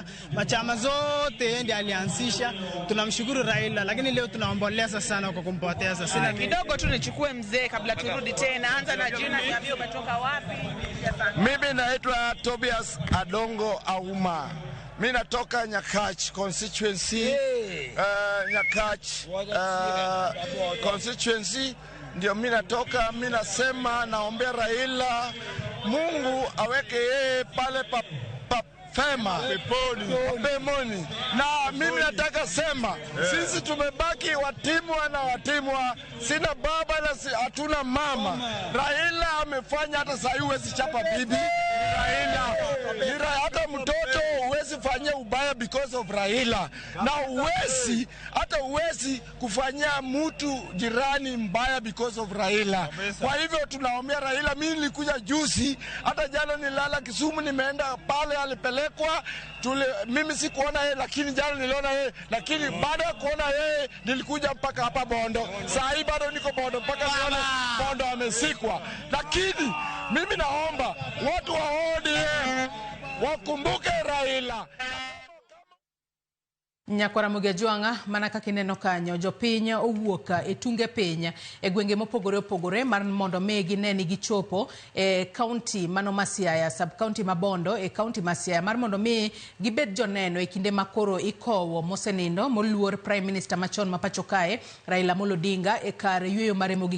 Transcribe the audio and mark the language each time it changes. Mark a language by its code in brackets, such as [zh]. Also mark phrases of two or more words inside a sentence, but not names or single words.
[sw] Machama zote yeye ndiye alianzisha. Tunamshukuru Raila, lakini leo tunaomboleza sana kwa kumpoteza. Sina kidogo tu nichukue mzee kabla turudi tena. Anza na jina, niambie umetoka wapi? Mimi naitwa Tobias Adongo Auma. Mimi natoka Nyakach constituency. Nyakach constituency ndio mimi natoka. Mimi nasema naombea Raila, Mungu aweke yeye pale fema peponi. Na mimi nataka sema sisi tumebaki watimwa, sina baba na hatuna mama. Raila amefanya hata sasa huwezi chapa bibi. Raila hata mtoto huwezi fanyia ubaya [en] because of [sw] Raila, na huwezi kufanyia mtu jirani mbaya [en] because of [sw] Raila. Kwa hivyo tunaomba Raila. Mimi nilikuja juzi, hata jana nilala Kisumu, nimeenda pale alipelekwa. Mimi sikuona yeye, lakini jana niliona yeye, lakini baada ya kuona yeye nilikuja mpaka hapa Bondo. Saa hii bado niko Bondo mpaka nione Bondo amesikwa. Lakini mimi naomba watu wa ODM wakumbuke Raila. [luo] Nyakwara Mugejuanga mana kaka ineno kanyo jopiny owuoka e tunge piny e gwenge mopogore opogore mar mondo megi neni gichopo e county mano ma Siaya, sub county ma Bondo e county ma Siaya mar mondo mi gibed joneno e kinde makoro ikowo mosenindo moluor [en] Prime Minister [luo] machon ma pacho kae Raila Amolo Odinga e kar yweyo mare mogik.